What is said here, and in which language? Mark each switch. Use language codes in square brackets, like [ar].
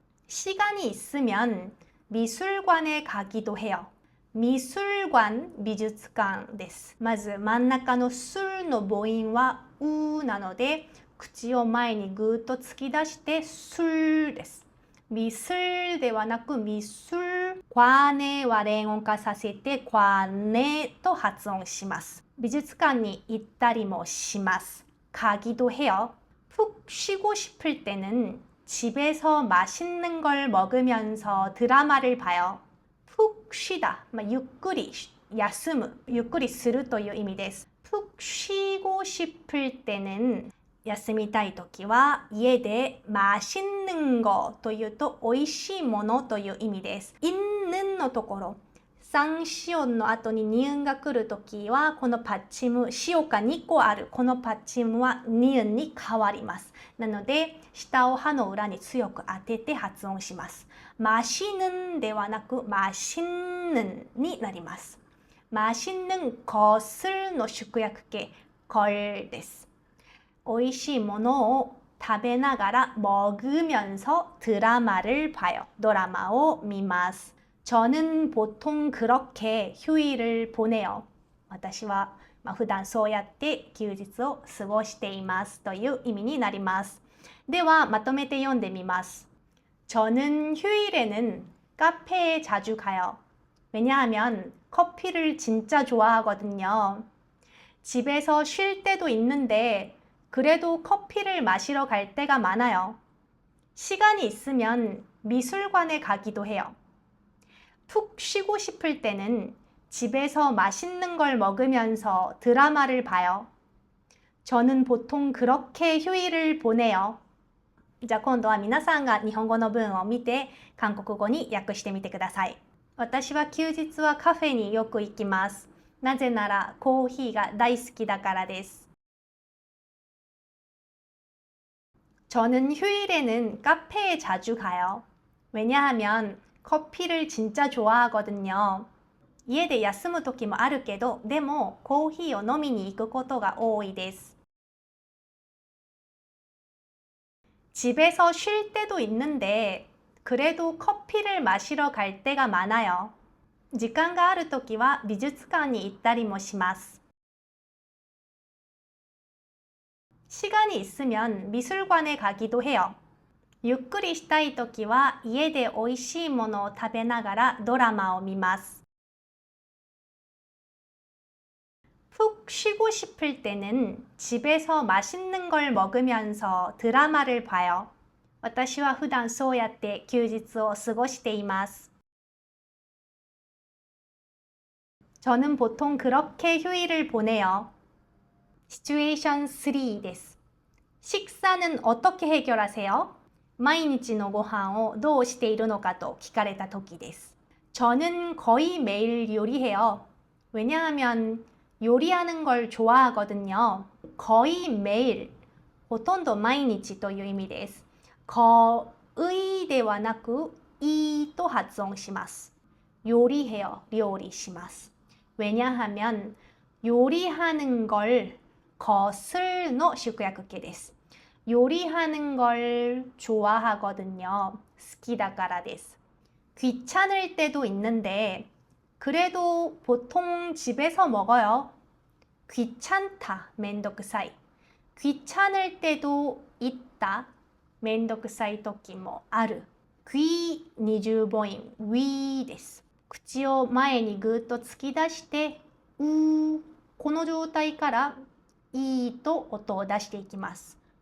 [ko] 시간이 있으면 미술관에 가기도 해요. 미술관, [ja] 美術館です。まず真ん中のすの母音はうなので、口を前にぐーっと突き出してすです。ミスルではなくミスル。 [ko] 관에 [ja] は連音化させて관에と発音します。美術館に行ったりもします。 [ko] 가기도 해요. 푹 쉬고 싶을 때는 집에서 맛있는 걸 먹으면서 드라마를 봐요. 푹 쉬다, [ja] ゆっくり休む、ゆっくりするという意味です。 [ko] 푹 쉬고 싶을 때는 [ja] 休みたいときは家で [ko] 맛있는 거 [ja] というと美味しいものという意味です。 있는のところ、三子音の後に二音が来るときはこのパッチム、子が2個あるこのパッチムは二音に変わります。なので下を歯の裏に強く当てて発音します。 마시는ではなく [ko] 맛있는 [ja] になります。 [ko] 맛있는 것을 [ja] の縮約形걸です。美味しいものを食べながら [ko] 먹으면서 드라마를 봐요. [ja] 드라마を見ます。 [ko] 저는 보통 그렇게 휴일을 보내요. [ja] 私は普段そうやって休日を過ごしていますという意味になります。ではまとめて読んでみます。 [ko] 저는 휴일에는 카페에 자주 가요. 왜냐하면 커피를 진짜 좋아하거든요. 집에서 쉴 때도 있는데 그래도 커피를 마시러 갈 때가 많아요. 시간이 있으면 미술관에 가기도 해요. 푹 쉬고 싶을 때는 집에서 맛있는 걸 먹으면서 드라마를 봐요. 저는 보통 그렇게 휴일을 보내요. [ja] じゃあ今度は皆さんが日本語の文を見て韓国語に訳してみてください。私は休日はカフェによく行きます。なぜならコーヒーが大好きだからです。 [ko] 저는 휴일에는 카페에 자주 가요. 왜냐하면 커피를 진짜 좋아하거든요. [ja] 家で休む時もあるけど、でもコーヒーを飲みに行くことが多いです。 [ko] 집에서 쉴 때도 있는데 그래도 커피를 마시러 갈 때가 많아요. [ja] 時間があるときは美術館に行ったりもします。 [ko] 시간이 있으면 미술관에 가기도 해요. [ja] ゆっくりしたいときは家で美味しいものを食べながらドラマを見ます。 [ko] 푹 쉬고 싶을 때는 집에서 맛있는 걸 먹으면서 드라마를 봐요. [ja] 私は普段そうやって休日を過ごしています。 [ko] 저는 보통 그렇게 휴일을 보내요. 시츄에이션 3です。 식사는 어떻게 해결하세요? [ja] 毎日のご飯をどうしているのかと聞かれた時です。 [ko] 저는 거의 매일 요리해요. 왜냐하면 요리하는 걸 좋아하거든요. 거의 매일, [ja] ほとんど毎日という意味です。 [ko] 거의 [ja] ではなく이と発音します。 [ko] 요리해요. [ja] 料理します。 [ko] 왜냐하면 요리하는 걸 것을 [ja] の縮約形です。 [ko] 요리하는 걸 좋아하거든요. [ja] 好きだからです。 [ko] 귀찮을 때도 있는데 그래도 보통 집에서 먹어요. 귀찮다, [ja] めんどくさい。 [ko] 귀찮을 때도 있다, [ja] めんどくさい時もある。 귀 20母音、ウィです。口を前にぐっと突き出して、この状態からいいと音を出していきます。